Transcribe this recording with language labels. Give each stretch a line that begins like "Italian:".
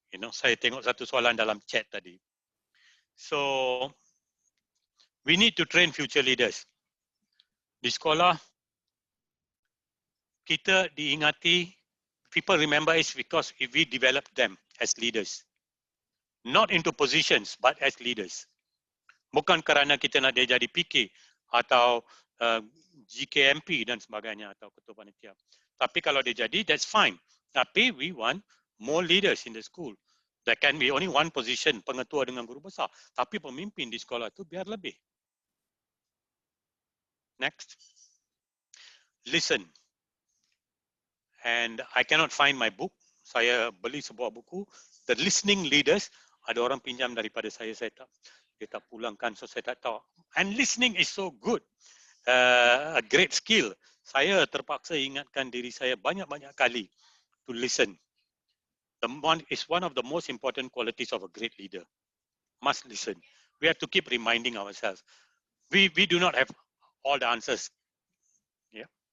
Malay: Saya tengok satu soalan dalam chat tadi.
English: So, we need to train future leaders.
Malay: Di sekolah, kita diingati,
English: people remember us because we develop them as leaders. Not into positions, but as leaders.
Malay: Bukan kerana kita nak dia jadi PK atau GKMP dan sebagainya atau ketua panitia. Tapi kalau dia jadi,
English: that's fine. Tapi we want more leaders in the school. There can be only one position,
Malay: pengetua dengan guru besar. Tapi pemimpin di sekolah itu biar lebih.
English: Next. Listen. And I cannot find my book.
Malay: Saya beli sebuah buku. The Listening Leaders. Ada orang pinjam daripada saya tak. Dia tak pulangkan, so saya tak tahu.
English: And listening is so good. A great skill.
Malay: Saya terpaksa ingatkan diri saya banyak-banyak kali
English: to listen. It's one of the most important qualities of a great leader. Must listen. We have to keep reminding ourselves. We do not have all the answers. Yeah.